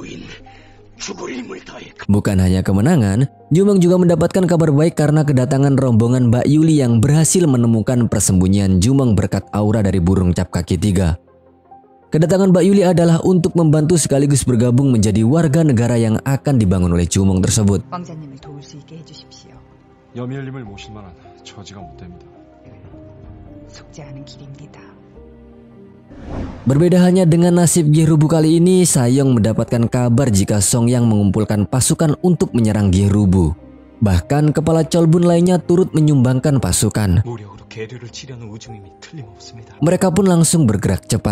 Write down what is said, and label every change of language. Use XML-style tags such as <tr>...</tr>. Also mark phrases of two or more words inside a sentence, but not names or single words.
<id>Bukan hanya kemenangan, Jumong juga mendapatkan kabar baik karena kedatangan rombongan Mbak Yuli yang berhasil menemukan persembunyian Jumong berkat aura dari burung cap kaki 3. Kedatangan Mbak Yuli adalah untuk membantu sekaligus bergabung menjadi warga negara yang akan dibangun oleh Jumong tersebut.</id> <ko>왕자님을 도울 수 있게 해주십시오. 여미엘님을 모실 만한 처지가 못 됩니다. 속지 않은 길입니다.</ko> <id>Berbeda halnya dengan nasib Gyerubu kali ini, Sayong mendapatkan kabar jika Songyang mengumpulkan pasukan untuk menyerang Gyerubu. Bahkan kepala Cholbun lainnya turut menyumbangkan pasukan. Mereka pun langsung bergerak cepat.</id>